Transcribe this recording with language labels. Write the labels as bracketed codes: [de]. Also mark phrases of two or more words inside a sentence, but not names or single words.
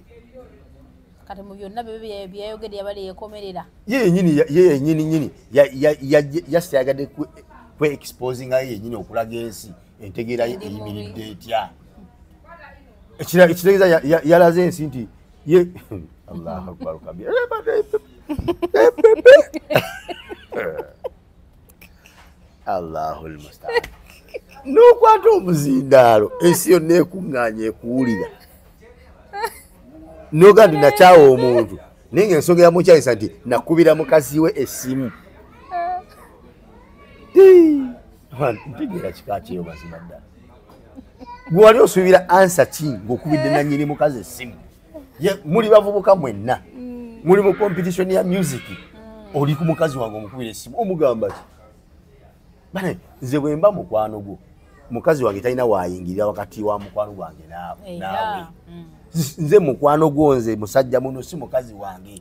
[lg] kati mu byonna byayogedde yabali yekomerera ye yennyini yasiyagadde kwe-exposinga ye yennyini okulaga ensi entegeera ye eyimiridde etya ekitegeeza yalaze ensi nti ye [ar] الله أكبر كبيرا الله المستعان [lg] n'okwata omuzindaalo ensi yonna ekuŋŋaanya ekuwulira noga ndi nakyawa omuntu naye ng'ensonga yamukyayisa nti nakubira mukazi we essimu ntegeera kika kyeyo mazima ddala gwe wali osuubira ansa ki ng'okubidde nanyini mukazi essimu muli bavubuka mwenna muli mu competition ya music oli ku mukazi wange omukubira essimu omugamba ki bane nze bwe mba mukwano gwo mukazi wange talina waayingirira wakati wa mukwano gwange naawe nze mukwano gwo nze musajja muno si mukazi wange